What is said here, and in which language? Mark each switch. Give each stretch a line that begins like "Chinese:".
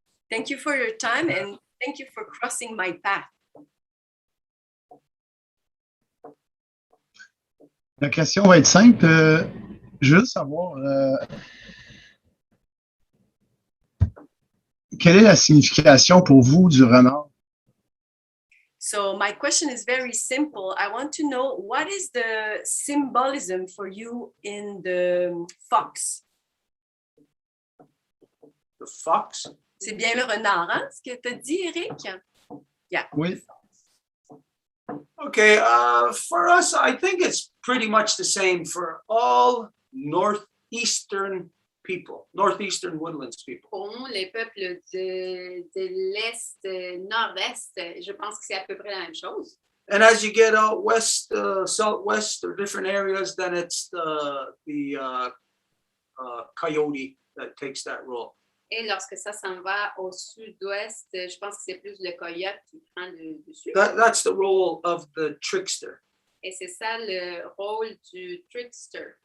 English: Thank you for your time and thank you for crossing my path.
French: La question va être simple. Je veux savoir quelle est la signification pour vous du renard?
English: So my question is very simple. I want to know what is the symbolism for you in the fox? The fox?
French: C'est bien le renard, hein? Ce que tu as dit, Eric? Yeah. Oui.
English: Okay, for us, I think it's pretty much the same for all northeastern people, northeastern woodlands people.
French: Pour nous, les peuples de l'Est, Nord-Est, je pense que c'est à peu près la même chose.
English: And as you get out west, southwest, or different areas, then it's the coyote that takes that role.
French: Et lorsque ça s'en va au sud-ouest, je pense que c'est plus le coyote qui prend le dessus.
English: That's the role of the trickster.
French: Et c'est ça le rôle du trickster.